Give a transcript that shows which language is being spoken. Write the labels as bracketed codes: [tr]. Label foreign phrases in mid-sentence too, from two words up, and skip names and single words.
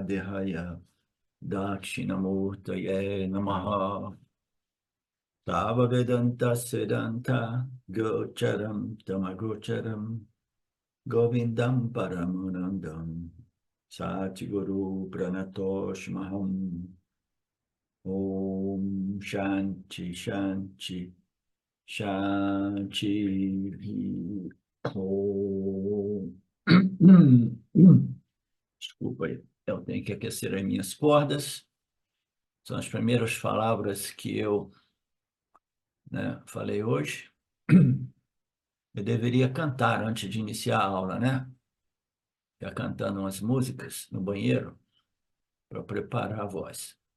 [sa] देहाय दक्षिणामूर्तये नमः तव वेदान्त सेदान्त गोचरं तमगोचरं गोविन्दं परमानन्दं सद्गुरु प्रणतोस् महम् ओम् शान्तिः शान्तिः शान्तिः ओम्. [pt] Desculpa aí, eu tenho que aquecer as minhas cordas. São as primeiras palavras que eu falei hoje. Eu deveria cantar antes de iniciar a aula, né? Já cantando umas músicas no banheiro para preparar a voz.